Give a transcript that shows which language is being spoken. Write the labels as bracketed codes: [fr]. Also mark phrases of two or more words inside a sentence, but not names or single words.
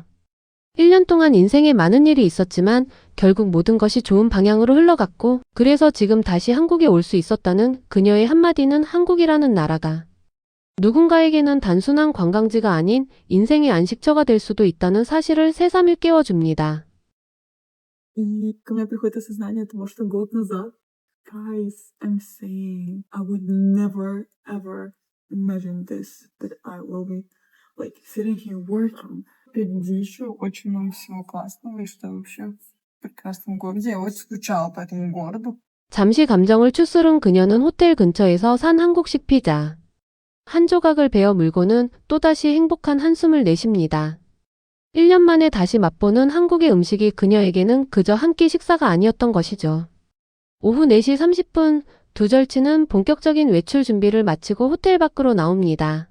[ko] 1년 동안 인생에 많은 일이 있었지만 결국 모든 것이 좋은 방향으로 흘러갔고, 그래서 지금 다시 한국에 올 수 있었다는 그녀의 한마디는 한국이라는 나라가 누군가에게는 단순한 관광지가 아닌 인생의 안식처가 될 수도 있다는 사실을 새삼 일깨워줍니다. [ru] И ко мне приходит осознание того, что год назад, [en] guys, I'm saying, I would never, ever imagine this, that I will be, like, sitting here working. [ru] Впереди еще очень много всего классного, и что вообще в прекрасном городе. Я очень скучала по этому городу. [ko] 잠시 감정을 추스른 그녀는 호텔 근처에서 산 한국식 피자 한 조각을 베어 물고는 또다시 행복한 한숨을 내쉽니다. 1년 만에 다시 맛보는 한국의 음식이 그녀에게는 그저 한 끼 식사가 아니었던 것이죠. 오후 4시 30분 두 절친은 본격적인 외출 준비를 마치고 호텔 밖으로 나옵니다.